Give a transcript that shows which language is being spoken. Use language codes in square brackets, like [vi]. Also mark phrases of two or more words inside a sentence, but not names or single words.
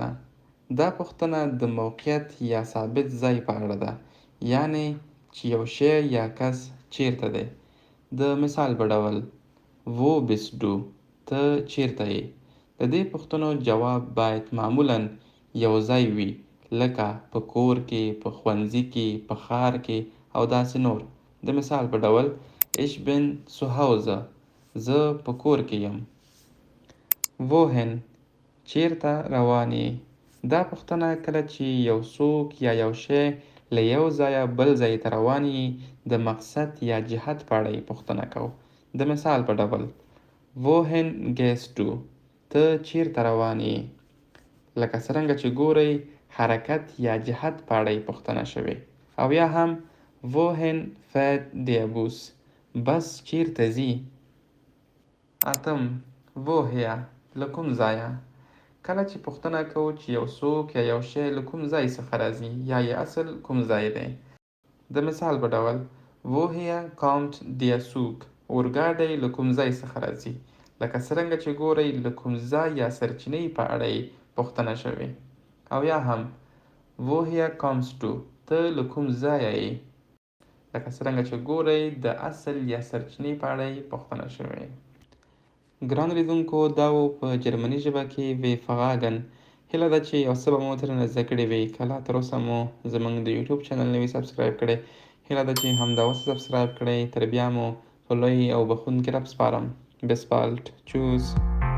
[ps] دا پوښتنه د موقعیت یا ثابت ځای په اړه ده، یعنی چې یو شی یا کس چیرته دی. د مثال په ډول [de] wo bist du. [ps] ته چیرته یې. د دې پوښتنو جواب باید معمولاً یو ځای وي، لکه په کور کې، په ښوونځي کې، په ښار کې او داسې نور. د مثال په ډول [de] ich bin zu Hause. [ps] زه په کور کې یم. wohin. چیرته روان یې. دا پوښتنه کله چې یو څوک یا یو شی له یو ځایه بل ځای ته روان یې د مقصد یا جهت په اړه یې پوښتنه کوو. د مثال په ډول [de] wohin gehst du. [ps] ته چیرته روان یې. لکه څرنګه چې ګورئ حرکت یا جهت په اړه یې پوښتنه شوې. او یا هم [de] wohin fährt der Bus. [ps] بس چیرته ځي. اتم: woher له کوم ځایه. کله چې پوښتنه کوو چې یو څوک یا یو شی له کوم ځای څخه راځي یا یې اصل کوم ځای دی. د مثال په ډول: [de] woher kommt der Zug؟ [ps] اورګاډی له کوم ځای څخه راځي. لکه څرنګه چې ګورئ له کوم ځای یا سرچینې په اړه یې پوښتنه شوې. او یا هم [de] woher kommst du؟ [ps] ته له کوم ځایه یې. لکه څرنګه چې ګورئ د اصل یا سرچینې په اړه یې پوښتنه شوې. ګرانو لیدونکو، دا و په جرمني ژبه کې وی فغاګن. هیله ده چې یو څه به مو ترېنه زده کړي وي. که لا تر اوسه مو زموږ د یوټیوب چینل نه وي سبسکرایب کړی، هیله ده چې همدا اوس سبسکرایب کړئ. تر بیا مو په لوی او بخښونکي رب سپارم. [de] bis bald. Tschüss.